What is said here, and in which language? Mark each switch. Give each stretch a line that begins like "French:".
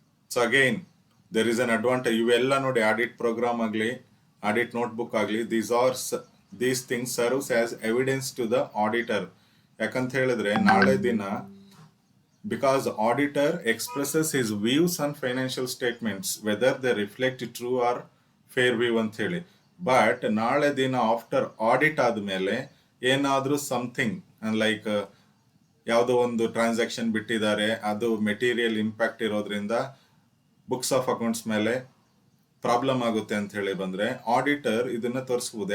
English: So again, there is an advantage.
Kannada: ಇವೆಲ್ಲ ನೋಡಿ,
English: Audit programme ಆಗಲಿ, audit notebook ಆಗಲಿ, these things serves as evidence to the auditor.
Kannada: ಯಾಕಂತ ಹೇಳಿದ್ರೆ ನಾಳೆ ದಿನ
English: because auditor expresses his views on financial statements whether they reflect true or fair view ಅಂತ ಹೇಳಿ.
Kannada: ಬಟ್ ನಾಳೆ ದಿನ ಆಫ್ಟರ್ ಆಡಿಟ್ ಆದಮೇಲೆ ಏನಾದರೂ ಸಮಥಿಂಗ್ ಲೈಕ್ ಯಾವುದೋ ಒಂದು ಟ್ರಾನ್ಸಾಕ್ಷನ್ ಬಿಟ್ಟಿದ್ದಾರೆ, ಅದು ಮೆಟೀರಿಯಲ್ ಇಂಪ್ಯಾಕ್ಟ್ ಇರೋದ್ರಿಂದ ಬುಕ್ಸ್ ಆಫ್ ಅಕೌಂಟ್ಸ್ ಮೇಲೆ ಪ್ರಾಬ್ಲಮ್ ಆಗುತ್ತೆ ಅಂತ ಹೇಳಿ ಬಂದರೆ ಆಡಿಟರ್ ಇದನ್ನ ತೋರಿಸ್ಬೋದು.